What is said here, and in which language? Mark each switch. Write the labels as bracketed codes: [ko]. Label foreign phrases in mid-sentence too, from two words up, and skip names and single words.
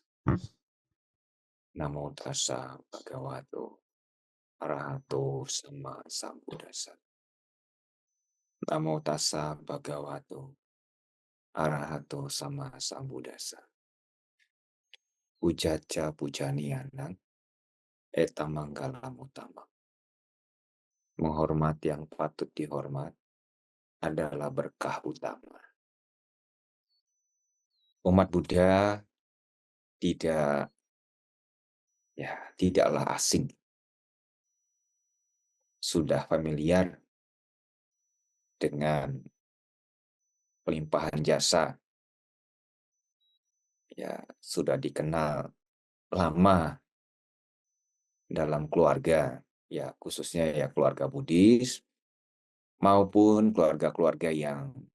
[pi] Namo tassa bhagavato arahato sama sambuddhassa. Namo tassa bhagavato arahato sama sambuddhassa. Pujaca pujanianang eta manggalam utama. [id] Menghormat yang patut dihormat adalah berkah utama. Umat Buddha tidak tidaklah asing, sudah familiar dengan pelimpahan jasa, sudah dikenal lama dalam keluarga, khususnya keluarga Buddhis maupun keluarga-keluarga yang